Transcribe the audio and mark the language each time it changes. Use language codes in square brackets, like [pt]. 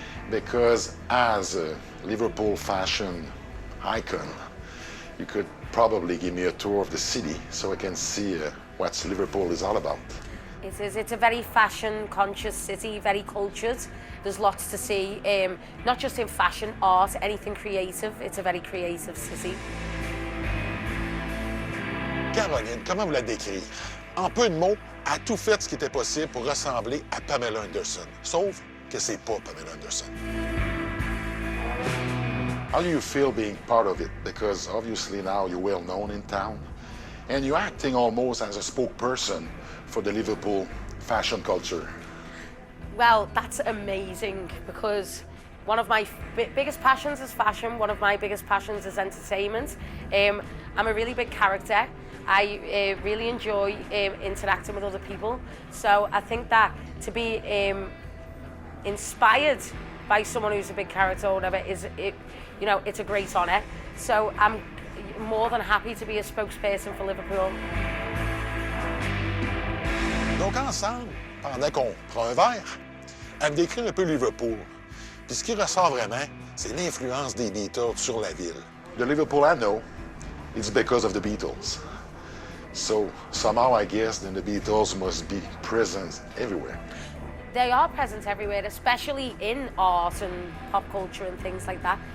[en] Because as a Liverpool fashion icon, you could probably give me a tour of the city so I can see what Liverpool is all about. It is. It's a very fashion-conscious city, very cultured. There's lots to see, not just in fashion, art, anything creative. It's a very creative city. [fr] Caroline, comment vous la décrire? En peu de mots, elle a tout fait ce qui était possible pour ressembler à Pamela Anderson. Sauf que c'est pas Pamela Anderson. [en] How do you feel being part of it? Because obviously now you're well known in town and you're acting almost as a spokesperson for the Liverpool fashion culture. Well, that's amazing because one of my biggest passions is fashion. One of my biggest passions is entertainment. I'm a really big character. I really enjoy interacting with other people. So I think that to be inspired by someone who's a big character or whatever you know, it's a great honour. So I'm more than happy to be a spokesperson for Liverpool. [fr] Donc ensemble, pendant qu'on prend un verre, elle me décrit un peu Liverpool. Puis ce qui ressort vraiment, c'est l'influence des Beatles sur la ville. [en] The Liverpool I know, it's because of the Beatles. So somehow I guess then the Beatles must be present everywhere. They are present everywhere, especially in art and pop culture and things like that.